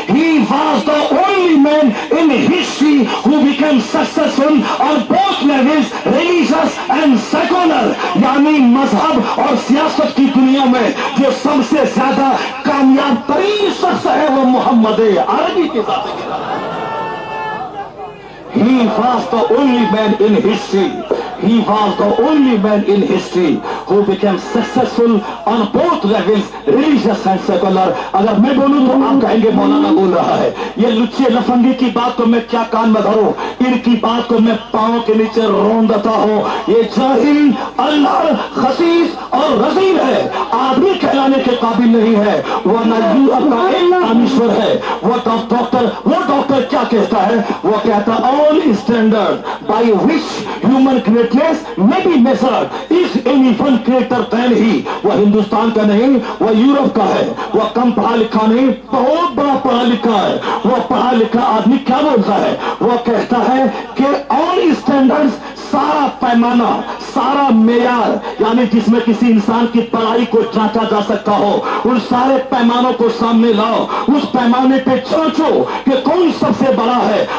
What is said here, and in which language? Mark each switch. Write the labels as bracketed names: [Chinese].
[English] He was the only man in history who became successful on both levels, religious and secular. [Hindi] यानी मजहब और सियासत की दुनिया में जो सबसे ज्यादा कामयाब तरीन शख्स है वो मोहम्मद अरबी के साथ। [English] He was the only man in history. He was the only man in history who became successful on both levels, religious and secular. [Hindi] अगर मैं बोलूं तो आप कहेंगे मौलाना बोल रहा है। ये लुच्चे लफंगे की बात को मैं क्या कान में धरूं, इनकी बात को मैं पांव के नीचे रोंदता हूं। ये जाहिल, अल्लाह, खसीस और रजील है, आदमी कहलाने के काबिल नहीं है। वो यूरोप का एक दानिश्वर है। वो डॉक्टर क्या कहता है? वो कहता [English] all standard by which human greatness may be measured is any one greater than he। [Hindi] वह हिंदुस्तान का नहीं, वह यूरोप का है। वह कम पढ़ा लिखा नहीं, बहुत बड़ा पढ़ा लिखा है। वह पढ़ा लिखा आदमी क्या बोलता है? वह कहता है कि all standards, सारा पैमाना, सारा मेयार, यानी जिसमें किसी इंसान की पढ़ाई को जांचा जा सकता हो, उन सारे पैमानों को सामने लाओ, उस पैमाने पे जांचो कि कौन सबसे बड़ा है।